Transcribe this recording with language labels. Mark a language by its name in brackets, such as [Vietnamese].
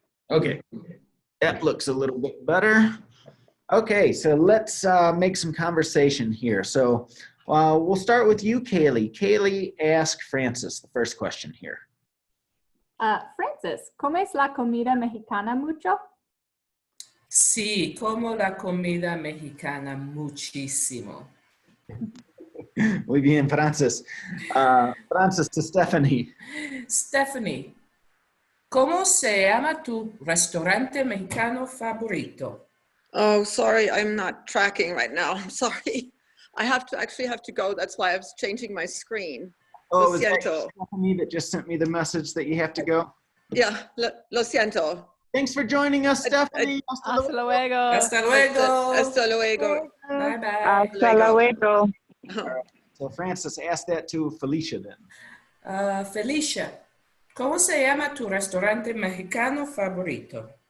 [English] Okay, that looks a little bit better. Okay, so let's make some conversation here. So we'll start with you, Kaylee. Kaylee, ask Francis the first question here. [Spanish] Francis, ¿comes la comida mexicana mucho? Sí, como la comida mexicana muchísimo. Muy bien, Francis. Francis to Stephanie. Stephanie, ¿cómo se llama tu restaurante mexicano favorito? [English] Oh, sorry, I'm not tracking right now. I'm sorry. I actually have to go. That's why I was changing my screen. Oh, [Spanish] Lo [English] is that [Spanish] siento. [English] Stephanie that just sent me the message that you have to go? [Spanish] Yeah, lo siento. [English] Thanks for joining us, Stephanie. [Spanish] Hasta luego. Hasta luego. Hasta luego. [English] Bye bye. [Spanish] Hasta luego. [English] So Francis, ask that to Felicia then. [Spanish] Felicia, ¿cómo se llama tu restaurante mexicano favorito?